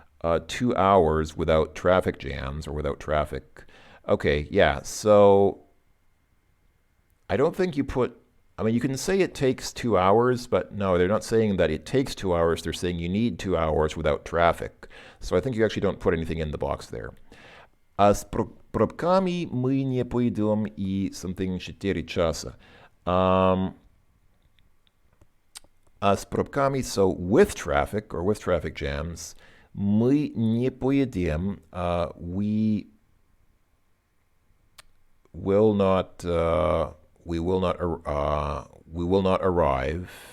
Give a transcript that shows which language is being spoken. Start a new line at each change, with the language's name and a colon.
English: 2 hours without traffic jams or without traffic. Okay, yeah, so I don't think you put, I mean, you can say it takes 2 hours, but no, they're not saying that it takes 2 hours. They're saying you need 2 hours without traffic. So I think you actually don't put anything in the box there.
Russian: А с пробками мы не пойдем и something 4 часа. А с пробками,
English: so with traffic or with traffic jams,
Russian: мы не поедем,
English: we will not arrive.